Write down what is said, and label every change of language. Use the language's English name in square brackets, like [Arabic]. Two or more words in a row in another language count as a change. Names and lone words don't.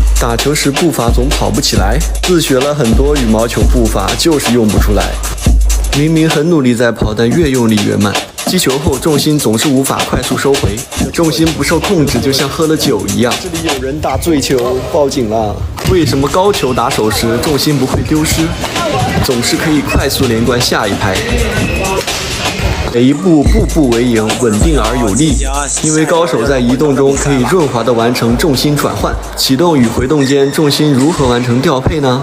[Chinese] 打球時步伐總跑不起來，自學了很多羽毛球步伐，就是用不出来。明明很努力在跑，但越用力越慢。击球後重心总是无法快速收回，重心不受控制，就像喝了酒一樣。这里有人打醉球，報警了！为什麼高球打手時重心不會丟失，總是可以快速連貫下一拍？每一步步步為營，穩定而有力。因為高手在移動中可以潤滑地完成重心轉換，啟動與回動間重心如何完成調配呢？